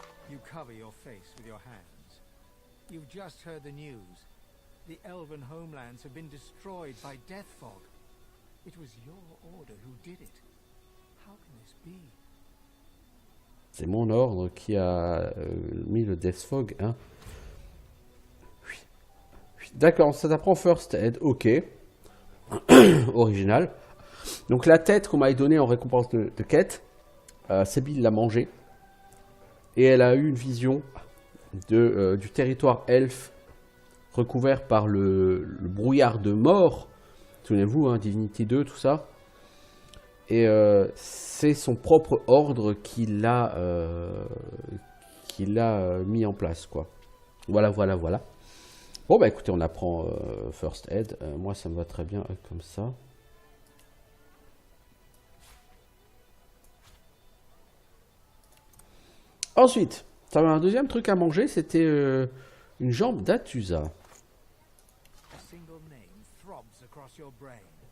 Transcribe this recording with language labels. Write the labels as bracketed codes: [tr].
[en] You cover your face with your hands. You've just heard the news. The elven homelands have been destroyed by death fog. It was your order who did it. How can this be? [fr] C'est mon ordre qui a mis le Death Fog, hein. D'accord, ça t'apprend First Aid, ok. Original. Donc la tête qu'on m'avait donnée en récompense de quête, Sébille l'a mangée. Et elle a eu une vision du territoire elfe recouvert par le brouillard de mort. Souvenez-vous, hein, Divinity 2, tout ça. Et c'est son propre ordre qui l'a mis en place, quoi. Voilà, voilà, voilà. Bon, bah écoutez, on apprend First Aid. Moi, ça me va très bien comme ça. Ensuite, ça avait un deuxième truc à manger, c'était une jambe d'Atusa. [en] A single name throbs across your brain.